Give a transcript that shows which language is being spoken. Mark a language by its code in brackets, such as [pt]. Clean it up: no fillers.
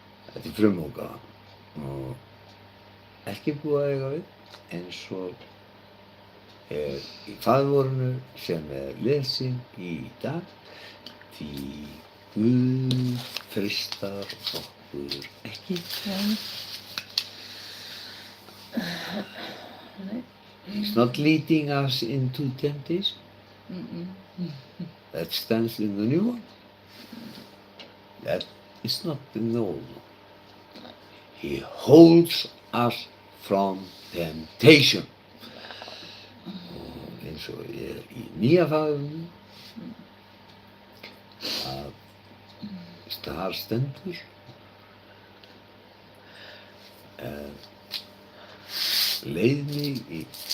[is] Þetta er frumútgáfan og ekki búið að eiga við eins og er í Faðirvorinu sem er lesin í dag því Guð freistar okkur ekki. [en] He's not leading us into temptation. That stands in the new one. That is not in the old one. He holds us from temptation. [is] Og eins og er í nýja Faðirvorinu að þar stendur leið mig í